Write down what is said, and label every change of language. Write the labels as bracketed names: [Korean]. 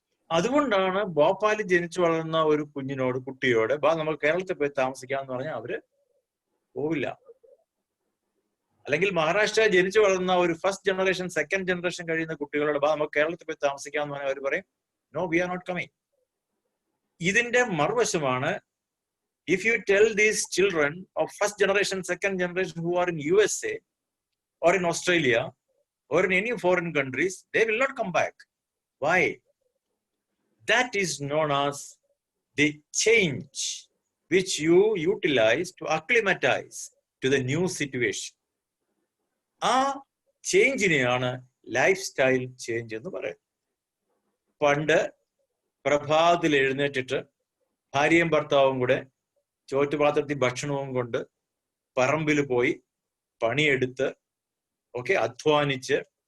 [Malayalam] അതുകൊണ്ടാണ് ഭോപ്പാലിൽ ജനിച്ചു വളർന്ന ഒരു കുട്ടിയോട് നമുക്ക് കേരളത്തിൽ പോയി താമസിക്കാന്ന് പറഞ്ഞാൽ അവര് പോവില്ല. അല്ലെങ്കിൽ മഹാരാഷ്ട്ര ജനിച്ചു വളർന്ന ഒരു ഫസ്റ്റ് ജനറേഷൻ, സെക്കൻഡ് ജനറേഷൻ കഴിയുന്ന കുട്ടികളോട് നമുക്ക് കേരളത്തിൽ പോയി താമസിക്കാന്ന് പറഞ്ഞാൽ അവർ പറയും [English] No, we are not coming. [Malayalam] ഇതിന്റെ മറുവശമാണ്, [English] if you tell these children of first generation, second generation who are in USA or in Australia or in any foreign countries, they will not come back. Why? That is known as the change which you utilize to acclimatize to the new situation. [Malayalam] ആ ചേഞ്ചിനെയാണ് life style change എന്ന് പറയുന്നത്. പണ്ട് പ്രഭാതത്തിൽ എഴുന്നേറ്റിട്ട് ഭാര്യയും ഭർത്താവും കൂടെ ചോറ്റുപാത്രത്തിൽ ഭക്ഷണവും കൊണ്ട് പറമ്പിൽ പോയി പണിയെടുത്ത് അധ്വാനിച്ച്